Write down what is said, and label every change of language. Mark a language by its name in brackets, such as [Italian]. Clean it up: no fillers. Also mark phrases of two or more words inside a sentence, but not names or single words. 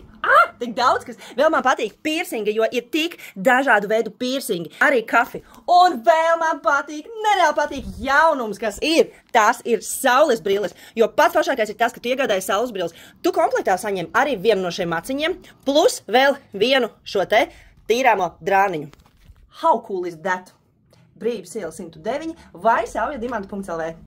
[Latvian] Tik daudz, kas vēl man patīk piercingi, jo ir tik dažādu veidu piercingi, arī kafi. Un vēl man patīk, nereāli patīk jaunums, kas ir. Tās ir saules brilles, jo pats foršākais ir tas, ka tu iegādāji saules brilles. Tu komplektā saņem arī vienu no šiem maciņiem, plus vēl vienu šo te tīrāmo drāniņu. [English] How cool is that? [Latvian] Brīvības iela 109 vai saujadimantu.lv.